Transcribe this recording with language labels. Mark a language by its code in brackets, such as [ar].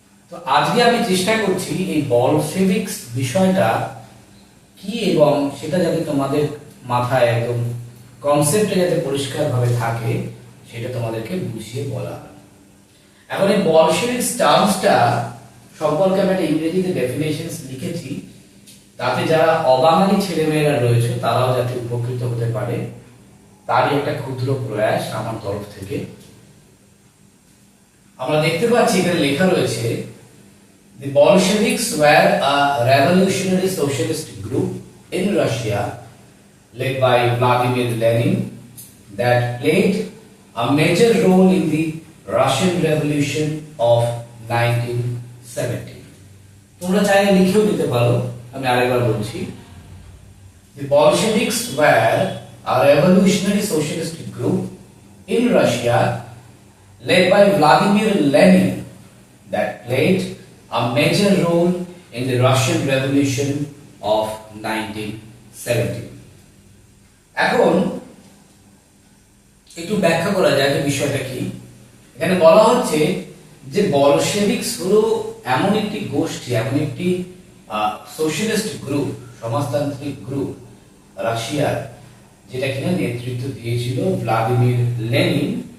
[bn] তো আজকে আমি চেষ্টা করছি এই বলশেভিকস বিষয়টা কি এবং সেটা যাতে তোমাদের মাথায় একদম কনসেপ্টে যাতে পরিষ্কারভাবে থাকে সেটা তোমাদেরকে বুঝিয়ে বলা। এখন এই বলশেভিকস টার্মসটা সম্পর্কে আমি একটা ইংরেজিতে ডেফিনেশন লিখেছি, তাতে যারা অবাঙালি ছেলেমেয়েরা রয়েছে তারাও যাতে উপকৃত হতে পারে তারই একটা ক্ষুদ্র প্রয়াস আমার তরফ থেকে। আমরা দেখতে পাচ্ছি এখানে লেখা রয়েছে, [en] The Bolsheviks were a revolutionary socialist group in Russia led by Vladimir Lenin that played a major role in the Russian Revolution of 1917. [bn] তোমরা চাইলে লিখেও দিতে পারো, আমি আরেকবার বলছি। [en] The Bolsheviks were a revolutionary socialist group in Russia led by Vladimir Lenin that played a major role in the Russian Revolution of 1917. [bn] এখন একটু ব্যাখ্যা করা যায় যে বিষয়টা কি। এখানে বলা হচ্ছে যে বলশেভিকস হলো এমন একটি গোষ্ঠী, এমন একটি সোশ্যালিস্ট গ্রুপ, সমাজতান্ত্রিক গ্রুপ রাশিয়ার, যেটা কিনা নেতৃত্ব দিয়েছিল ভ্লাদিমির লেনিন।